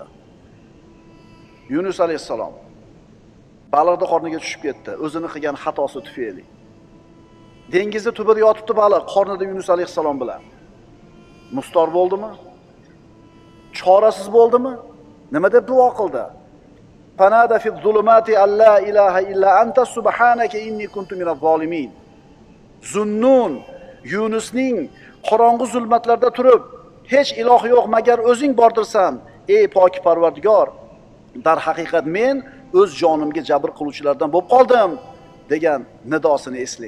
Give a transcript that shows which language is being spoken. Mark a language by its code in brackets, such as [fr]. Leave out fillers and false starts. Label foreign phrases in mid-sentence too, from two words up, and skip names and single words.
[uz] Yunus alayhissalom baliqda qorniga tushib ketdi, o'zini qilgan xatosi tufayli. Dengizda tubida yotibdi baliq qornida Yunus alayhissalom bilan. Mustor bo'ldimi? Chorasiz bo'ldimi? Nima deb duo qildi? [ar] فنادى في الظلمات أن لا إله إلا أنت سبحانك إني كنت من الظالمين. [uz] Zunnun Yunusning qorong'u zulmatlarda turib, hech iloh yo'q magar o'zing bordirsan, ey pok Parvardigor, dar haqiqat men o'z jonimga jabr qiluvchilardan bo'lib qoldim degan nidosini eslang.